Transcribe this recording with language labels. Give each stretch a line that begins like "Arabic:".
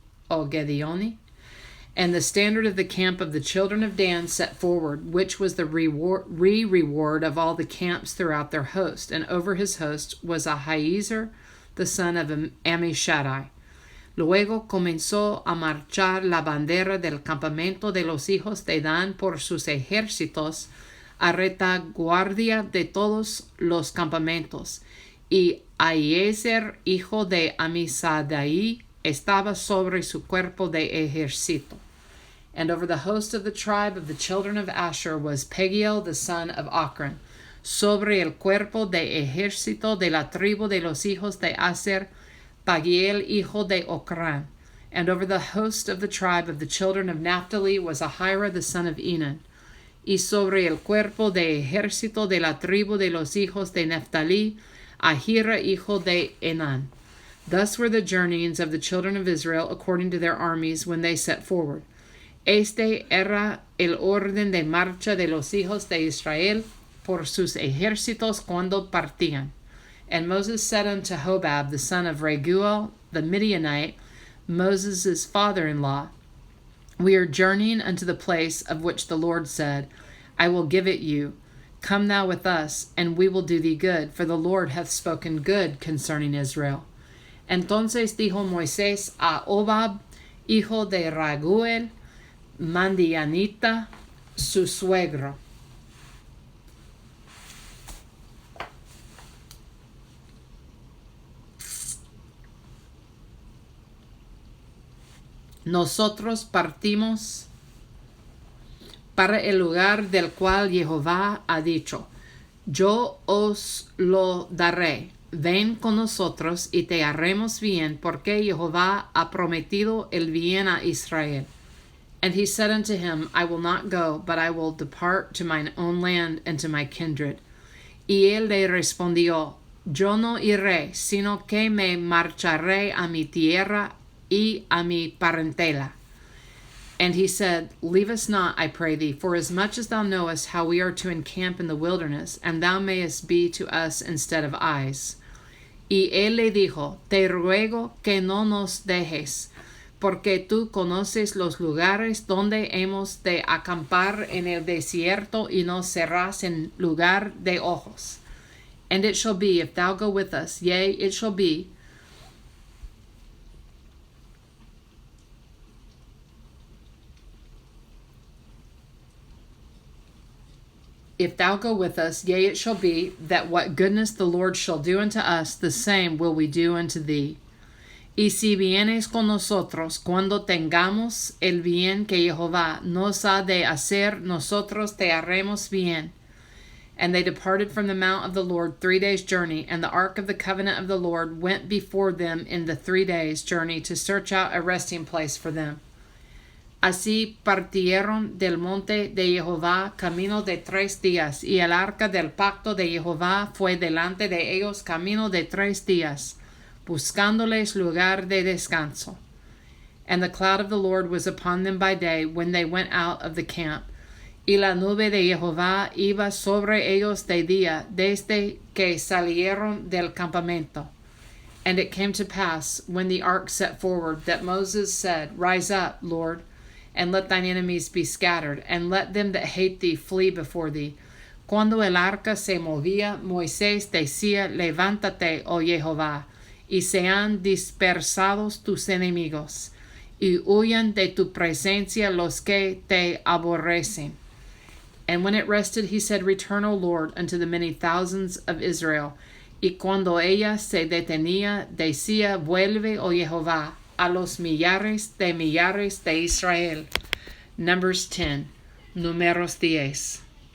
English: And the standard of the camp of the children of Dan set forward, which was the reward of all the camps throughout their host. And over his host was Ahiezer, the son of Ammishaddai.
Spanish: Luego comenzó a marchar la bandera del campamento de los hijos de Dan por sus ejércitos a retaguardia de todos los campamentos. Y Ahiezer, hijo de Amisadai, estaba sobre su cuerpo de ejército.
English: And over the host of the tribe of the children of Asher was Pagiel the son of Ocran.
Spanish: Sobre el cuerpo de ejército de la tribu de los hijos de Aser, Pagiel hijo de Ocran.
English: And over the host of the tribe of the children of Naphtali was Ahira the son of Enan.
Spanish: Y sobre el cuerpo de ejército de la tribu de los hijos de Naphtali, Ahira hijo de Enan.
English: Thus were the journeyings of the children of Israel according to their armies when they set forward.
Spanish: Este era el orden de marcha de los hijos de Israel por sus ejércitos cuando partían.
English: And Moses said unto Hobab the son of Raguel the Midianite, Moses' father-in-law, We are journeying unto the place of which the Lord said, I will give it you. Come thou with us, and we will do thee good, for the Lord hath spoken good concerning Israel.
Spanish: Entonces dijo Moisés a Hobab, hijo de Raguel, Mandianita, su suegro. Nosotros partimos para el lugar del cual Jehová ha dicho, yo os lo daré. Ven con nosotros y te haremos bien, porque Jehová ha prometido el bien a Israel.
English: And he said unto him, I will not go, but I will depart to mine own land and to my kindred.
Spanish: Y él le respondió, yo no iré, sino que me marcharé a mi tierra y a mi parentela.
English: And he said, Leave us not, I pray thee, for as much as thou knowest how we are to encamp in the wilderness, and thou mayest be to us instead of eyes.
Spanish: Y él le dijo, Te ruego que no nos dejes, porque tú conoces los lugares donde hemos de acampar en el desierto, y nos serás en lugar de ojos.
English: And it shall be, if thou go with us, yea, it shall be, if thou go with us, yea, it shall be, that what goodness the Lord shall do unto us, the same will we do unto thee.
Spanish: Y si vienes con nosotros, cuando tengamos el bien que Jehová nos ha de hacer, nosotros te haremos bien.
English: And they departed from the mount of the Lord 3 days' journey, and the ark of the covenant of the Lord went before them in the 3 days' journey to search out a resting place for them.
Spanish: Así partieron del monte de Jehová camino de 3 días, y el arca del pacto de Jehová fue delante de ellos camino de 3 días, buscándoles lugar de descanso.
English: And the cloud of the Lord was upon them by day when they went out of the camp,
Spanish: y la nube de Jehová iba sobre ellos de día desde que salieron del campamento.
English: And it came to pass, when the ark set forward, that Moses said, Rise up, Lord, and let thine enemies be scattered, and let them that hate thee flee before thee.
Spanish: Cuando el arca se movía, Moisés decía, Levántate, oh Jehová, y sean dispersados tus enemigos, y huyan de tu presencia los que te aborrecen.
English: And when it rested, he said, Return, O Lord, unto the many thousands of Israel.
Spanish: Y cuando ella se detenía, decía, Vuelve, oh Jehová, a los millares de Israel. Numbers 10, Numeros 10.